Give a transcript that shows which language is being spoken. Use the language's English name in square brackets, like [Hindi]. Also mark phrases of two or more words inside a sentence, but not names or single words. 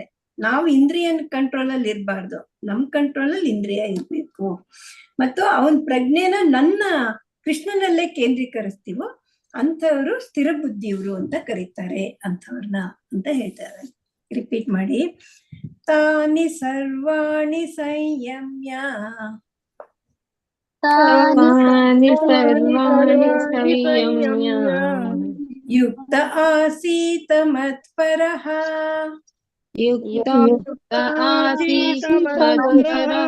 [Kannada] ನಾವು ಇಂದ್ರಿಯನ್ ಕಂಟ್ರೋಲ್ ಅಲ್ಲಿ ಇರಬಾರ್ದು, ನಮ್ ಕಂಟ್ರೋಲ್ ಅಲ್ಲಿ ಇಂದ್ರಿಯ ಇರ್ಬೇಕು. ಮತ್ತು ಅವನ್ ಪ್ರಜ್ಞೆನ ನನ್ನ ಕೃಷ್ಣನಲ್ಲೇ ಕೇಂದ್ರೀಕರಿಸ್ತೀವೋ ಅಂಥವ್ರು ಸ್ಥಿರ ಬುದ್ಧಿಯವರು ಅಂತ ಕರೀತಾರೆ ಅಂಥವ್ರನ್ನ ಅಂತ ಹೇಳ್ತಾರೆ. ರಿಪೀಟ್ ಮಾಡಿ. [Sanskrit] ತಾನಿ ಸರ್ವಾಣಿ ಸಂಯಮ್ಯ ತಾನಿ ಸರ್ವಾಣಿ ಸಂಯಮ್ಯ ಯುಕ್ತ ಆಸೀತ ಮತ್ಪರಃ ಯುಕ್ತ ಆಸೀತ ಮತ್ಪರಃ